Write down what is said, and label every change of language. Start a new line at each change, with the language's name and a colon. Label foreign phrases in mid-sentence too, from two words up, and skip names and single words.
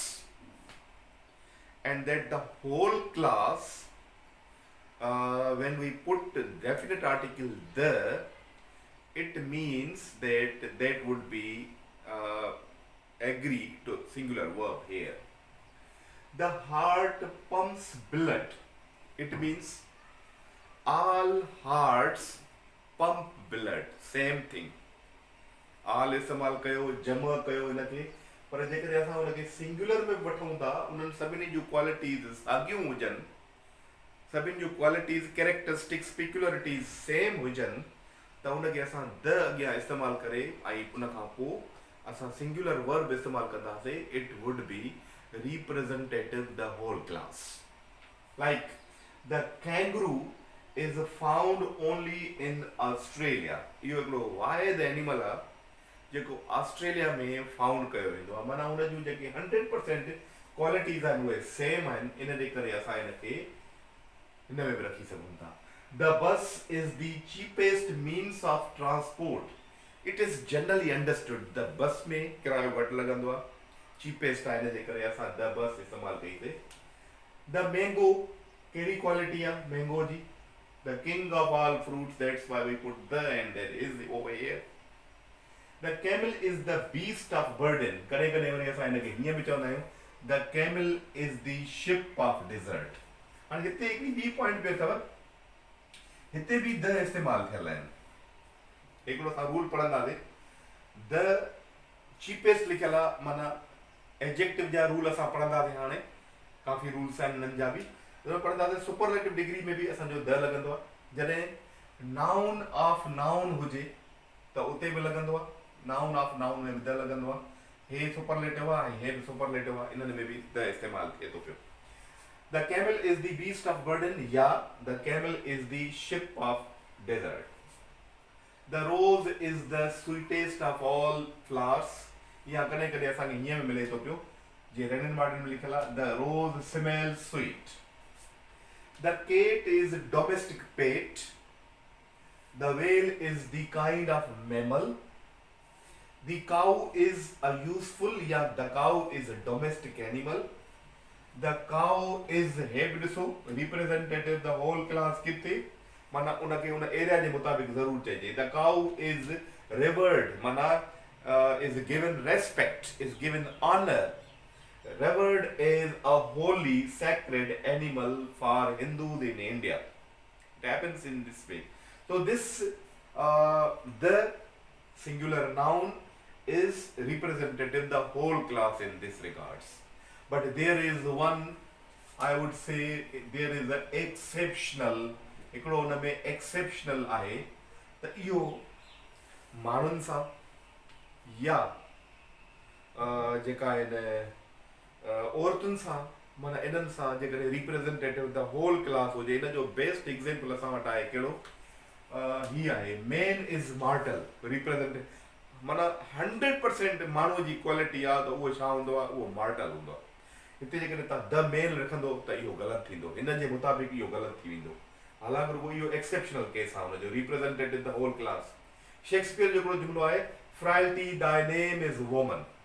English: And that the whole class, when we put definite article the, it means that would be agree to singular verb here. The heart pumps blood. It means all hearts pump blood. Same thing.
Sindhi: all इस्तेमाल कयो, जमा कयो इनखे, पर जेकॾहिं असां उनखे सिंगुलर में वठूं था, उन्हनि सभिनी जूं क्वालिटीज़ साॻियूं हुजनि, सभिनी जूं
English: qualities, characteristics, peculiarities same
Sindhi: हुजनि, त उनखे असां द अॻियां इस्तेमालु करे ऐं उनखां पोइ असां
English: singular verb
Sindhi: इस्तेमालु कंदासीं.
English: it would be representative the whole class. Like the kangaroo is found only in Australia.
Sindhi: इहो हिकिड़ो वाहिद एनिमल आहे जेको ऑस्ट्रेलिया में फाउंड कयो वेंदो आहे. माना हुन जूं जेके 100% क्वालिटीज़ आहिनि उहे सेम आहिनि. इन जे करे असां हिनखे हिन में बि रखी सघूं था.
English: The bus is the cheapest means of transport. It is generally understood. The bus
Sindhi: में किरायो घटि लॻंदो आहे. cheapest आहे हिन जे करे असां
English: the bus
Sindhi: इस्तेमालु कईसीं.
English: the mango
Sindhi: कहिड़ी क्वालिटी आहे मैंगो जी?
English: the king of all fruits, that's why we put the end there is over here. the camel is the beast of burden.
Sindhi: कॾहिं कॾहिं वरी असां हिनखे हीअं बि चवंदा आहियूं
English: the camel is the ship of desert.
Sindhi: हाणे हिते हिकिड़ी ॿी पॉइंट बि अथव, हिते बि द इस्तेमालु थियल आहिनि. हिकिड़ो असां रूल पढ़ंदासीं,
English: the cheapest
Sindhi: लिखियल आहे, माना एडजेक्टिव जा रूल असां पढ़ंदासीं. हाणे काफ़ी रूल्स आहिनि हिननि जा बि पढ़ंदासीं.
English: superlative degree
Sindhi: में बि असांजो द लॻंदो आहे. जॾहिं
English: noun of noun
Sindhi: हुजे त उते बि लॻंदो आहे.
English: noun of noun
Sindhi: में बि द लॻंदो आहे. हे सुपरलेटिव आहे ऐं हे बि सुपरलेटिव आहे. इन्हनि में बि द इस्तेमालु थिए थो पियो.
English: the camel is the beast of burden या the camel is the ship of desert. the rose is the sweetest of all flowers.
Sindhi: या कॾहिं कॾहिं असांखे हीअं बि मिले थो पियो जीअं रेनिन मार्टिन में लिखियल आहे,
English: the rose smells sweet. the cat is domestic pet. the whale is the kind of mammal. the cow is a useful या the cow is a domestic animal. the cow is,
Sindhi: हे बि ॾिसो
English: representative the whole class
Sindhi: किथे, माना उनखे उन एरिया जे मुताबिक़ ज़रूरु चइजे.
English: the cow is revered, माना is given respect, is given honor. Revered is a holy, sacred animal for Hindus in India. It happens in this way. So this, the singular noun is representative the whole class in this regards. But there is one, I would say, there is an exceptional,
Sindhi: हिकिड़ो हुन में exceptional आहे त इहो माण्हुनि सां या जेका आहिनि औरतुनि सां, माना इन्हनि सां जेकॾहिं
English: representative the whole class
Sindhi: हुजे. इन जो
English: best example
Sindhi: असां वटि आहे कहिड़ो, हीअ आहे
English: man is mortal.
Sindhi: रिप्रेजेंटेटिव माना 100% माण्हूअ जी क्वालिटी आहे त उहो छा हूंदो आहे, उहो मॉर्टल हूंदो आहे. हिते जेकॾहिं तव्हां
English: the man
Sindhi: रखंदो त इहो ग़लति थींदो, हिन जे मुताबिक़ इहो ग़लति थी वेंदो. हालांकि रुगो इहो
English: exceptional case
Sindhi: आहे हुनजो,
English: representative the whole class.
Sindhi: शेक्सपियर जो हिकिड़ो जुमिलो आहे,
English: Frailty, thy name is woman.